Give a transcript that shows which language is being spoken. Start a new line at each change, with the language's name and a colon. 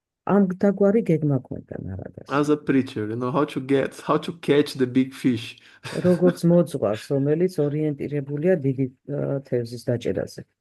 Georgian: ამ დაგვარი გეგმა ჰქონდა ნარადას.
English: As a preacher, how to catch the big fish.
Georgian: როგორც მოძღვარს, რომელიც ორიენტირებულია დიდი თევზის დაჭერაზე.